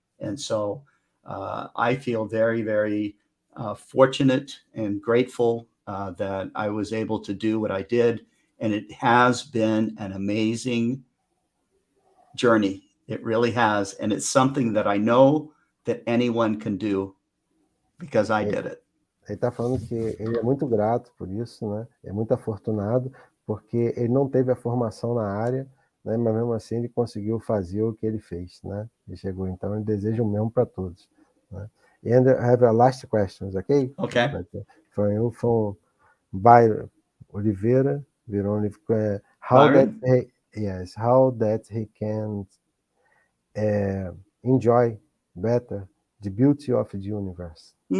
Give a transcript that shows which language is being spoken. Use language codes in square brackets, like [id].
[en] And so I feel very, very fortunate and grateful that I was able to do what I did. And it has been an amazing journey. It really has. And it's something that I know that anyone can do because I did it. [pt] Ele está falando que ele é muito grato por isso, né? É muito afortunado, porque ele não teve a formação na área, né? Mas mesmo assim ele conseguiu fazer o que ele fez, né? Ele chegou, então ele deseja o mesmo para todos, né? [en] And I have a last questions, okay? Okay. From you, from Byron Oliveira, how Byron? that he can enjoy better the beauty of the universe.